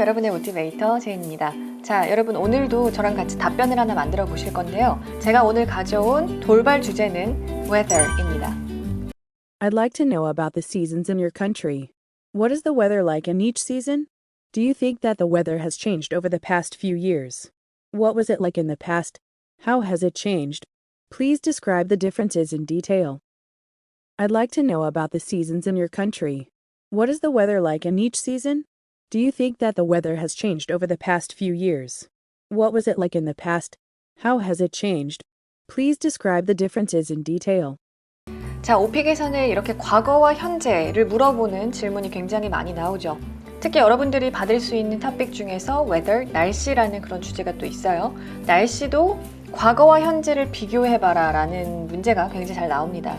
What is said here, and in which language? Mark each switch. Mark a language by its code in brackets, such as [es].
[ko] 여러분의 모티베이터 제인입니다. 자, 여러분 오늘도 저랑 같이 답변을 하나 만들어 보실 건데요. 제가 오늘 가져온 돌발 주제는 weather입니다. [en] I'd like to know about the seasons in your country. What is the weather like in each season? Do you think that the weather has changed over the past few years? What was it like in the past? How has it changed? Please describe the differences in detail. I'd like to know about the seasons in your country. What is the weather like in each season? Do you think that the weather has changed over the past few years? What was it like in the past? How has it changed? Please describe the differences in detail. [ko] 자, 오픽에서는 이렇게 과거와 현재를 물어보는 질문이 굉장히 많이 나오죠. 특히 여러분들이 받을 수 있는 토픽 중에서 weather, 날씨라는 그런 주제가 또 있어요. 날씨도 과거와 현재를 비교해봐라 라는 문제가 굉장히 잘 나옵니다.